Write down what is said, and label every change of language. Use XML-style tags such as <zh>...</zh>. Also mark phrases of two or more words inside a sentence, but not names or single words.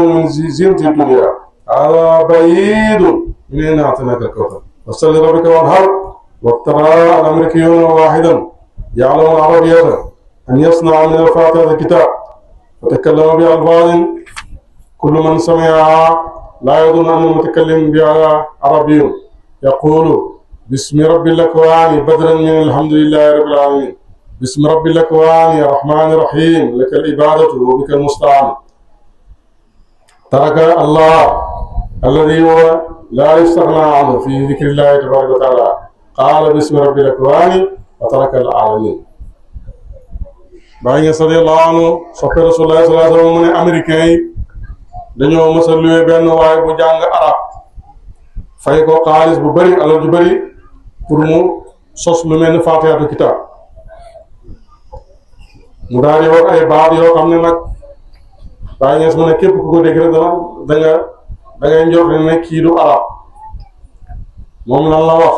<ar>من زينة الدنيا هذا بعيد من إنا أعطيناك الكوثر فصل لربك وانحر واقترى الأمريكيون واحدا يعلم العربية أن يصنع من الفاتحة الكتاب فتكلم بألفاظ كل من سمعها لا يظن أن المتكلم بها عربي يقول بسم رب الأكوان بدرا من الحمد لله رب العالمين بسم رب الأكوان الرحمن الرحيم لك العبادة وبك المستعان ترك الله الذي هو لا يستغنى عنه في ذكر الله تبارك وتعالى قال بسم رب الأكوان وترك العالمين</ar> <wo>Baay Ñas</wo> <ar>رضي الله عنه</ar> <wo>soppe Rasulullaahi</wo> <ar>صلى الله عليه وسلم</ar> <wo>mu ne américain yi dañoo mës a luwe benn waay bu jàng arab fay ko xaalis bu bëri alal ju bëri pour mu sos lu mel ni</wo> <ar>فاتحة الكتاب</ar> <wo>mu daal di wax ay baat yoo xam ne nag Baay Ñas mu ne képp ku ko dégg rek dangay njort ne kii du arab moom lan la wax</wo>